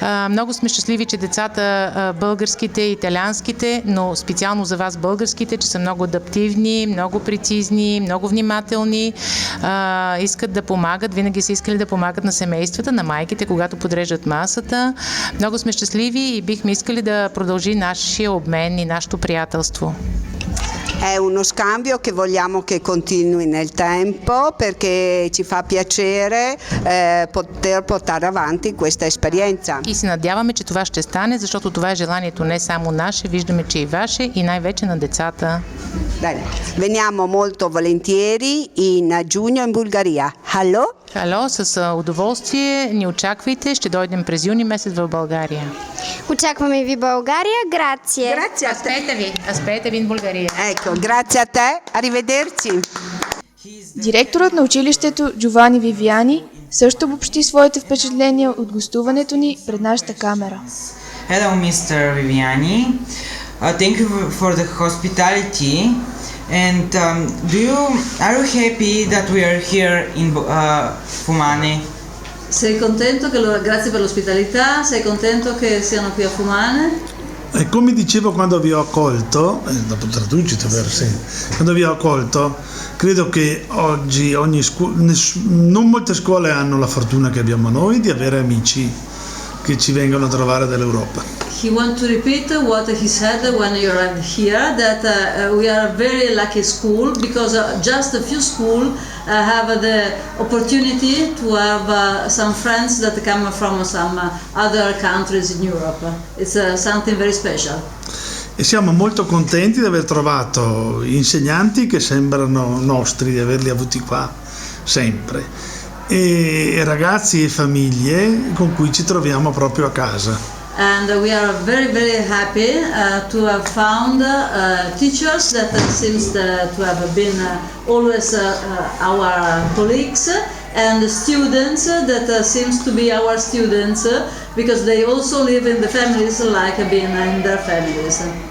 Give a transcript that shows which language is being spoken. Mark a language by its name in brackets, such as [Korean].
[Bulgarian] Много сме щастливи, че децата, българските, италианските, но специално за вас българските, че са много адаптивни, много прецизни, много внимателни, искат да помагат, винаги са искали да помагат на семействата, на майките, когато подреждат масата. Много сме щастливи и бихме искали да продължи нашия обмен и нашето приятелство. [Italian] È uno scambio che vogliamo che continui nel tempo, perché ci fa piacere poter portare avanti questa esperienza. [Bulgarian] И се надяваме, че това ще стане, защото това е желанието не само наше, виждаме, че и ваше, и най-вече на децата. [Italian] Bene, veniamo molto volentieri in giugno in Bulgaria. Hallo? [Bulgarian] Хало, с удоволствие ни очаквайте, ще дойдем през юни месец в България. Очакваме ви България, грация. Аспете ви в България. [Italian] Ecco, grazie a te, arrivederci. [Bulgarian] Директорът на училището Джовани Вивиани също обобщи своите впечатления от гостуването ни пред нашата камера. [English] Hello, Mr. Viviani. Thank you for the hospitality. And are you happy that we are here in Fumane? [Italian] Sei contento grazie per l'ospitalità, sei contento che siano qui a Fumane? E come dicevo quando vi ho accolto, dopo traducito per sé, quando vi ho accolto, credo che oggi non molte scuole hanno la fortuna che abbiamo noi di avere amici che ci vengono a trovare dall'Europa. [English] He want to repeat what he said when you arrived here, that we are a very lucky school because just a few schools have the opportunity to have some friends that come from some other countries in Europe. It's something very special. [Italian] E siamo molto contenti di aver trovato insegnanti che sembrano nostri, di averli avuti qua sempre, e ragazzi e famiglie con cui ci troviamo proprio a casa. [English] And we are very, very happy to have found teachers that seems to have been always our colleagues and the students that seems to be our students because they also live in the families like being in their families.